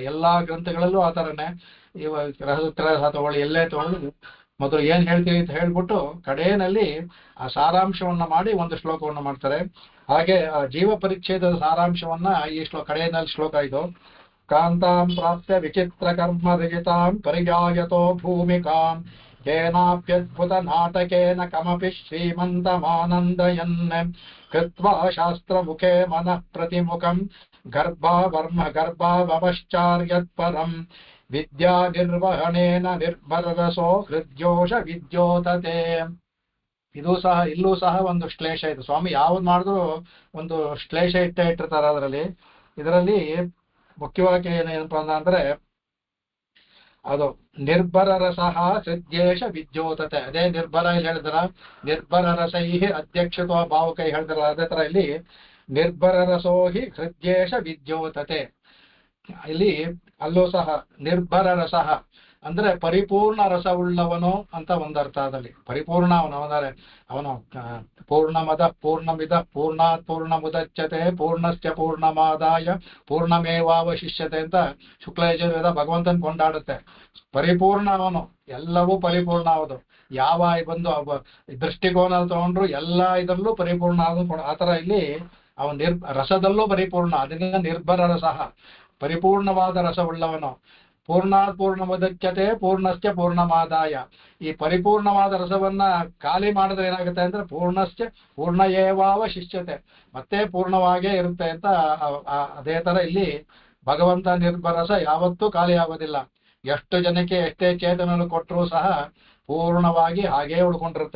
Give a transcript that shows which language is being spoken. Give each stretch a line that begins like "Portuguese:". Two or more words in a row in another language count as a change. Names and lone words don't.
Kannada: ಎಲ್ಲಾ ಗ್ರಂಥಗಳಲ್ಲೂ ಆ ಥರನೇ. ರಹಸ್ಯ ತಗೊಳ್ಳಿ, ಎಲ್ಲೇ ತಗೊಳ್ಳಿ, ಮೊದಲು ಏನ್ ಹೇಳ್ತೀವಿ ಅಂತ ಹೇಳ್ಬಿಟ್ಟು ಕಡೆಯಲ್ಲಿ ಆ ಸಾರಾಂಶವನ್ನ ಮಾಡಿ ಒಂದು ಶ್ಲೋಕವನ್ನು ಮಾಡ್ತಾರೆ. ಹಾಗೆ ಆ ಜೀವ ಪರಿಚ್ಛೇದದ ಸಾರಾಂಶವನ್ನ ಈ ಕಡೆಯಲ್ಲಿ ಶ್ಲೋಕ ಇದು.
Sanskrit: ಕಾಂತಾಂ ಪ್ರಾಪ್ಯ ವಿಚಿತ್ರ ಕರ್ಮ ರಜಿತಾಂ ಪರಿಯಾಯತೋ ಭೂಮಿಕಾಂ ಕೇನಾಪ್ಯದ್ಭುತ ನಾಟಕೇನ ಕಮಪಿ ಶ್ರೀಮಂತಮಾನಂದಯನ್ ಕೃತ್ವಾ ಶಾಸ್ತ್ರ ಮುಖೇ ಮನಃ ಪ್ರತಿಮುಖಂ ಗರ್ಭಾವಶ್ಚಾರ್ಯತ್ ಪರಂ ವಿದ್ಯಾ ನಿರ್ವಹಣೇನ ನಿರ್ಭರರಸೋ ಹೃದ್ಯೋಷ ವಿದ್ಯೋತತೆ.
Kannada: ಇಲ್ಲೂ ಸಹ ಒಂದು ಶ್ಲೇಷ ಇದೆ. ಸ್ವಾಮಿ ಯಾವ್ದು ಮಾಡಿದ್ರು ಒಂದು ಶ್ಲೇಷ ಇಟ್ಟಿರ್ತಾರೆ ಇದರಲ್ಲಿ ಮುಖ್ಯವಾಗಿ ಏನಪ್ಪಾ ಅಂದ್ರೆ ಅದು
Sanskrit: ನಿರ್ಭರ ರಸಃ ಹೃದ್ಯೇಶ ವಿದ್ಯೋತತೆ.
Kannada: ಅದೇ ನಿರ್ಭರ ಇಲ್ಲಿ ಹೇಳಿದ್ರ,
Sanskrit: ನಿರ್ಭರ ರಸೈ ಅಧ್ಯಕ್ಷತ್ವ ಭಾವಕೈ
Kannada: ಹೇಳಿದ್ರ, ಅದೇ ತರ ಇಲ್ಲಿ
Sanskrit: ನಿರ್ಭರ ರಸೋಹಿ ಹೃದ್ಯೇಶ ವಿದ್ಯೋತತೆ.
Kannada: ಇಲ್ಲಿ ಅಲ್ಲೂ ಸಹ
Sanskrit: ನಿರ್ಭರ ರಸಃ
Kannada: ಅಂದ್ರೆ ಪರಿಪೂರ್ಣ ರಸವುಳ್ಳವನು ಅಂತ ಒಂದರ್ಥ. ಅದಲ್ಲಿ ಪರಿಪೂರ್ಣ ಅವನು ಅಂದರೆ ಅವನು
Sanskrit: ಪೂರ್ಣಮದ ಪೂರ್ಣಮಿದ ಪೂರ್ಣಾತ್ ಪೂರ್ಣಮುದಚ್ಯತೆ ಪೂರ್ಣಸ್ಯ ಪೂರ್ಣಮಾದಾಯ ಪೂರ್ಣಮೇವಾವಶಿಷ್ಯತೆ
Kannada: ಅಂತ ಶುಕ್ಲಯಜುರ್ವೇದ ಭಗವಂತನ ಕೊಂಡಾಡುತ್ತೆ. ಪರಿಪೂರ್ಣ ಅವನು, ಎಲ್ಲವೂ ಪರಿಪೂರ್ಣ ಹೌದು. ಯಾವ ಬಂದು ದೃಷ್ಟಿಕೋನ ತಗೊಂಡ್ರು ಎಲ್ಲ ಇದರಲ್ಲೂ ಪರಿಪೂರ್ಣ ಆ ಥರ ಇಲ್ಲಿ ಅವನು ರಸದಲ್ಲೂ ಪರಿಪೂರ್ಣ, ಅದರಿಂದ ನಿರ್ಭರ ರಸ, ಪರಿಪೂರ್ಣವಾದ ರಸವುಳ್ಳವನು.
Sanskrit: ಪೂರ್ಣಾತ್ ಪೂರ್ಣಮುದಚ್ಯತೆ ಪೂರ್ಣಸ್ಯ ಪೂರ್ಣಮಾದಾಯ.
Kannada: ಈ ಪರಿಪೂರ್ಣವಾದ ರಸವನ್ನ ಖಾಲಿ ಮಾಡಿದ್ರೆ ಏನಾಗುತ್ತೆ ಅಂದ್ರೆ
Sanskrit: ಪೂರ್ಣಸ್ಯ ಪೂರ್ಣ ಏವಾವಶಿಷ್ಯತೆ,
Kannada: ಮತ್ತೆ ಪೂರ್ಣವಾಗೇ ಇರುತ್ತೆ ಅಂತ. ಅದೇ ತರ ಇಲ್ಲಿ ಭಗವಂತ ನಿರ್ಭರ ರಸ ಯಾವತ್ತೂ ಖಾಲಿ ಆಗೋದಿಲ್ಲ. ಎಷ್ಟು ಜನಕ್ಕೆ ಎಷ್ಟೇ ಚೇತನಗಳು ಕೊಟ್ಟರೂ ಸಹ ಪೂರ್ಣವಾಗಿ ಹಾಗೇ ಉಳ್ಕೊಂಡಿರುತ್ತೆ.